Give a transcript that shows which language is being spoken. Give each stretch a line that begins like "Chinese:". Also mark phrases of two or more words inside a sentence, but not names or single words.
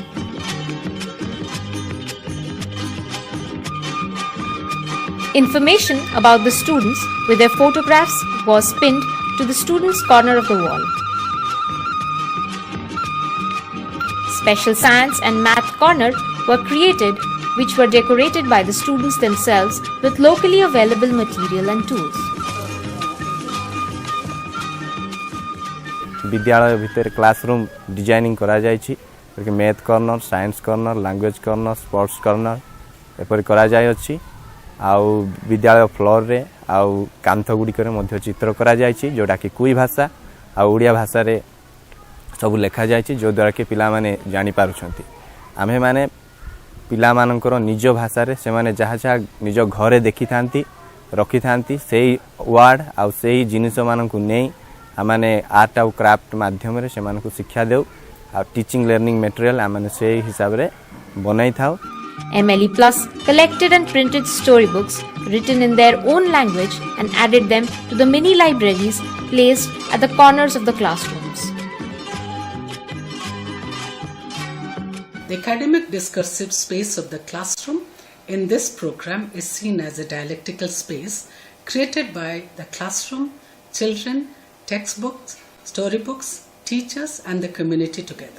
English: Information about the students with their photographs was pinned to the students' corner of the wall. Special science and math corner were created, which were decorated by the students themselves with locally available material and tools.
Odia: ବିଦ୍ୟାଳୟ ଭିତର
English: classroom designing
Odia: କରାଯାଉଛି
English: math corner, science corner, language corner, sports corner
Odia: ଏପରି କରାଯାଇ ଅଛି। ଆଉ ବିଦ୍ୟାଳୟ ଫ୍ଲୋର ରେ ଆଉ କାନ୍ଥ ଗୁଡ଼ି କରେ ମଧ୍ୟ ଚିତ୍ର କରାଯାଉଛି ଯୋଡ଼ା କି କୁଇ ଭାଷା ଆ ଓଡ଼ିଆ ଭାଷା ରେ ସବୁ ଲେଖାଯାଉଛି ଯା ଦ୍ୱାରା କି ପିଲା ମାନେ ଜାଣି ପାରୁଛନ୍ତି। ଆମେ ମାନେ ପିଲା ମାନଙ୍କର ନିଜ ଭାଷା ରେ ସେ ମାନେ ଯାହା ଯାହା ନିଜ ଘରେ ଦେଖି ଥାଆନ୍ତି ରଖି ଥାଆନ୍ତି ସେହି ୱାର୍ଡ ଆ ସେହି ଜିନିଷ ମାନଙ୍କୁ ନେଇ ଆମମାନେ ଆର୍ଟ ଆ କ୍ରାଫ୍ଟ ମାଧ୍ୟମ ରେ ସେ ମାନଙ୍କୁ ଶିକ୍ଷା ଦେଉ ଆ
English: teaching learning material
Odia: ଆମମାନେ ସେହି ହିସାବ ରେ ବନାଇ ଥାଉ।
English: MLE Plus collected and printed storybooks written in their own language and added them to the mini libraries placed at the corners of the classrooms. The academic discursive space of the classroom in this program is seen as a dialectical space created by the classroom, children, textbooks, storybooks, teachers and the community together.